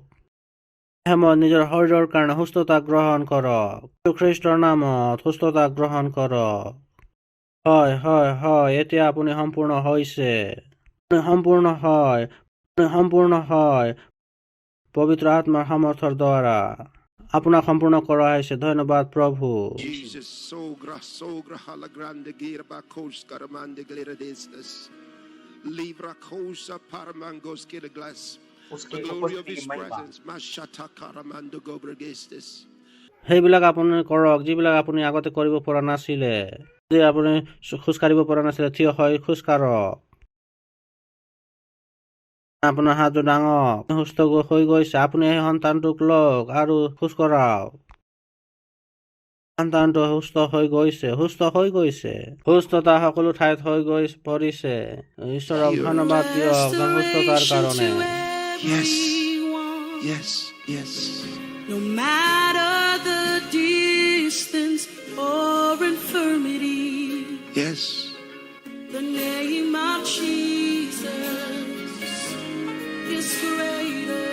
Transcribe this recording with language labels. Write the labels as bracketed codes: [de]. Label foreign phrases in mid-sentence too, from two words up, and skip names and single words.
[as] নিজৰ শৰীৰৰ কাৰণে সুস্থতা গ্ৰহণ কৰক, যীশু খ্ৰীষ্টৰ নামত সুস্থতা গ্ৰহণ কৰক। হয় হয় হয়, এতিয়া আপুনি সম্পূৰ্ণ হৈছে, সম্পূৰ্ণ হয় পবিত্ৰ আত্মাৰ সামৰ্থ্যৰ দ্বাৰা আপোনাক সম্পূৰ্ণ কৰা হৈছে। ধন্যবাদ প্ৰভু। Jesus, sogra hala grande gira bakos karamande glera destas. Livra cosa paramangos kila glass. [en] The glory of his presence, mashata karamando gobregestes. [as] সেইবিলাক আপুনি কৰক যিবিলাক আপুনি আগতে কৰিব পৰা নাছিলে। যদি আপুনি খোজকাঢ়িব পৰা নাছিলে, থিয় হৈ খোজকাঢ়ক। আপোনাৰ হাতটো ডাঙক, সুস্থ হৈ গৈছে, আপুনি সেই সন্তানটোক লওক আৰু খোজ কঢ়াওক। সন্তানটো সুস্থ হৈ গৈছে, সুস্থতা সকলো ঠাইত হৈ পৰিছে। ঈশ্বৰক ধন্যবাদ দিয়ক সুস্থতাৰ কাৰণে। [en] Yes, yes, yes. No matter the distance or infirmity, Yes, the name of Jesus is greater.